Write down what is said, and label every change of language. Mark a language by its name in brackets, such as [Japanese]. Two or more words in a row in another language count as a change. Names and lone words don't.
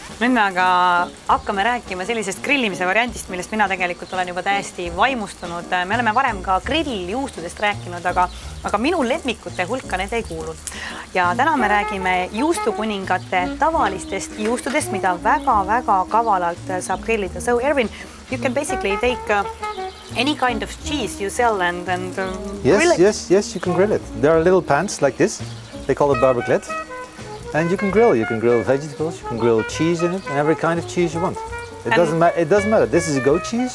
[Estonian] Nüüd me aga hakkame rääkima sellisest grillimise variandist, millest mina tegelikult olen juba täiesti vaimustunud. Me oleme varem ka grilljuustudest rääkinud, aga minu lemmikute hulka need ei kuulu. Ja täna me räägime juustukuningate tavalistest juustudest, mida väga-väga kavalalt saab grillida. [English] So Erwin, you can basically take any kind of cheese you sell and grill it. Yes, you can grill it. There are little pans like this. They call it barbecue. And you can grill. You can grill vegetables. You can grill cheese in it, and every kind of cheese you want. It doesn't matter. This is a goat cheese.